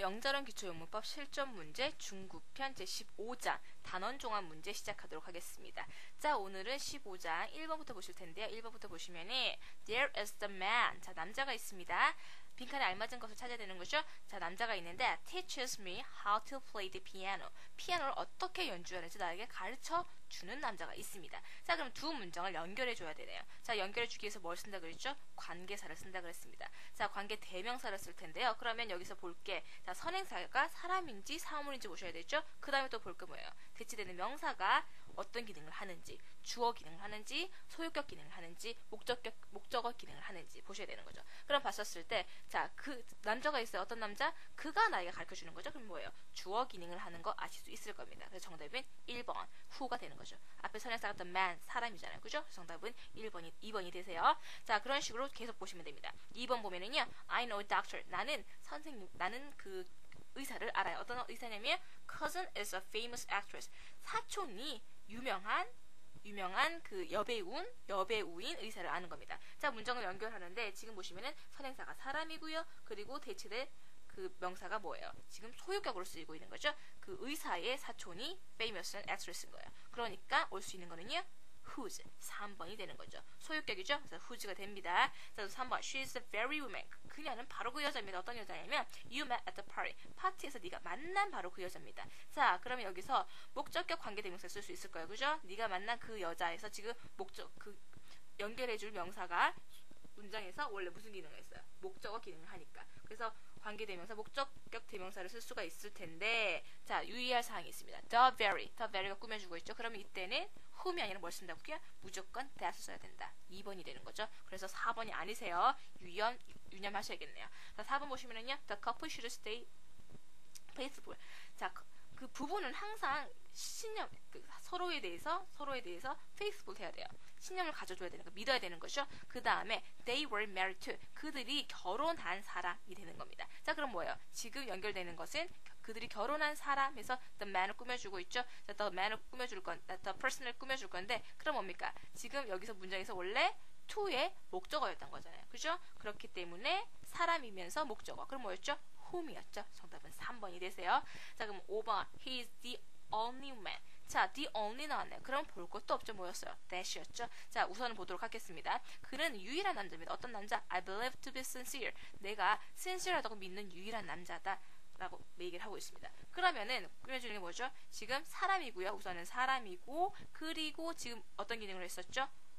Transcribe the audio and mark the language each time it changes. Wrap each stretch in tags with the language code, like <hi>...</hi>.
<ko>영자론 기초용문법 실전 문제 중국편 제15장 단원 종합 문제 시작하도록 하겠습니다. 자, 오늘은 15장 1번부터 보실 텐데요. 1번부터 보시면은</ko> <en>There is the man.</en> <ko>자, 남자가 있습니다. 빈칸에 알맞은 것을 찾아야 되는 거죠. 자, 남자가 있는데</ko> <en>teaches me how to play the piano.</en> <ko>피아노를 어떻게 연주하는지 나에게 가르쳐 주는 남자가 있습니다. 자, 그럼 두 문장을 연결해 줘야 되네요. 자, 연결해 주기 위해서 뭘 쓴다 그랬죠? 관계사를 쓴다 그랬습니다. 자, 관계 대명사를 쓸 텐데요. 그러면 여기서 볼게. 자, 선행사가 사람인지 사물인지 보셔야 되죠? 그 다음에 또 볼 게 뭐예요? 대치되는 명사가 어떤 기능을 하는지, 주어 기능을 하는지, 소유격 기능을 하는지, 목적어 기능을 하는지 보셔야 되는 거죠. 그럼 봤었을 때, 자, 그 남자가 있어요. 어떤 남자? 그가 나에게 가르쳐주는 거죠. 그럼 뭐예요? 주어 기능을 하는 거 아실 수 있을 겁니다. 그래서 정답은 1번, who가 되는 거죠. 앞에 선행사가 the man, 사람이잖아요. 그죠? 정답은 2번이 되세요. 자, 그런 식으로 계속 보시면 됩니다. 2번 보면은요,</ko> <en>I know a doctor.</en> <ko>나는 선생님, 나는 그 의사를 알아요. 어떤 의사냐면</ko> <en>cousin is a famous actress.</en> <ko>사촌이 유명한 그 여배우인 의사를 아는 겁니다. 자, 문장을 연결하는데 지금 보시면은 선행사가 사람이고요. 그리고 대체된 그 명사가 뭐예요? 지금 소유격으로 쓰이고 있는 거죠. 그 의사의 사촌이</ko> <en>famous actress</en> <ko>인 거예요. 그러니까 올 수 있는 거는요. whose 3번이 되는 거죠. 소유격이죠. 그래서 whose가 됩니다. 자, 3번</ko> <en>she is a very woman.</en> <ko>그녀는 바로 그 여자입니다. 어떤 여자냐면</ko> <en>you met at the party.</en> <ko>파티에서 네가 만난 바로 그 여자입니다. 자, 그러면 여기서 목적격 관계대명사 쓸 수 있을 거예요. 그죠? 네가 만난 그 여자에서 지금 연결해줄 명사가 문장에서 원래 무슨 기능을 했어요? 목적어 기능을 하니까. 그래서 관계대명사, 목적격 대명사를 쓸 수가 있을 텐데, 자, 유의할 사항이 있습니다. The very가 꾸며주고 있죠. 그러면 이때는 whom이 아니라 뭘 쓴다고요? 무조건 that을 써야 된다. 2번이 되는 거죠. 그래서 4번이 아니세요. 유념하셔야겠네요. 자, 4번 보시면은요,</ko> <en>the couple should stay faithful.</en> <ko>자, 그 부부는 항상 신념, 서로에 대해서 faithful 해야 돼요. 신념을 가져줘야 되는 거, 믿어야 되는 거죠. 그 다음에</ko> <en>they were married to,</en> <ko>그들이 결혼한 사람이 되는 겁니다. 자, 그럼 뭐예요? 지금 연결되는 것은 그들이 결혼한 사람에서 the man을 꾸며주고 있죠. 자, the man을 꾸며줄 건, the person을 꾸며줄 건데, 그럼 뭡니까? 지금 여기서 문장에서 원래 to의 목적어였던 거잖아요. 그죠? 그렇기 때문에 사람이면서 목적어. 그럼 뭐였죠? whom이었죠. 정답은 3번이 되세요. 자, 그럼 5번</ko> <en>he is the only man.</en> <ko>자, the only 나왔네요. 그럼 볼 것도 없죠. 뭐였어요? that이었죠. 자, 우선 보도록 하겠습니다. 그는 유일한 남자입니다. 어떤 남자?</ko> <en>I believe to be sincere.</en> <ko>내가 sincere하다고 믿는 유일한 남자다 라고 얘기를 하고 있습니다. 그러면은 꾸며주는 게 뭐죠? 지금 사람이고요. 우선은 사람이고, 그리고 지금 어떤 기능을 했었죠?</ko>